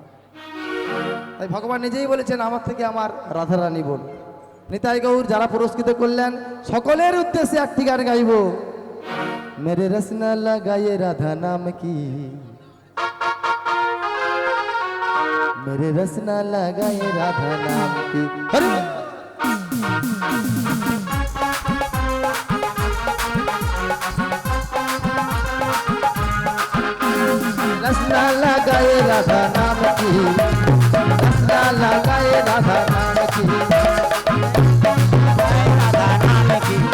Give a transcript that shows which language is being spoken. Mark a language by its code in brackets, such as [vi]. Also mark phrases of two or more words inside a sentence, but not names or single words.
[bn] তাই ভগবান নিজেই বলেছেন আমার থেকে আমার রাধারানী বল। নিতাই গৌর যারা পুরস্কৃত করলেন সকলের উদ্দেশ্যে একটি গান গাইব। [hi] मेरे रसना लगाए राधा नाम की, मेरे रसना लगाए राधा नाम की। रसना लगाए राधा नाम की, रसना लगाए राधा नाम की, राधा नाम